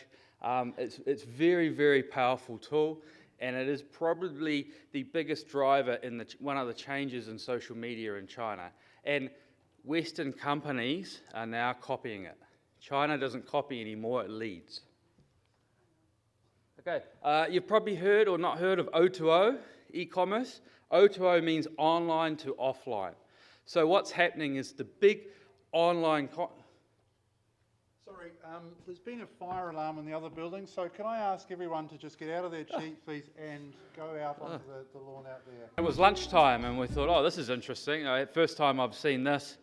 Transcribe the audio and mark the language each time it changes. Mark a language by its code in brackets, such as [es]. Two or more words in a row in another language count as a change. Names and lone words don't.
[en] It's very, very powerful tool, and it is probably the biggest driver in one of the changes in social media in China. And Western companies are now copying it. China doesn't copy anymore, it leads. Okay, you've probably heard or not heard of O2O, e-commerce. O2O means online to offline. So what's happening is the big online... Sorry, there's been a fire alarm in the other building, so can I ask everyone to just get out of their seats, please, and go out onto the lawn out there? It was lunchtime and we thought, oh, this is interesting. First time I've seen this.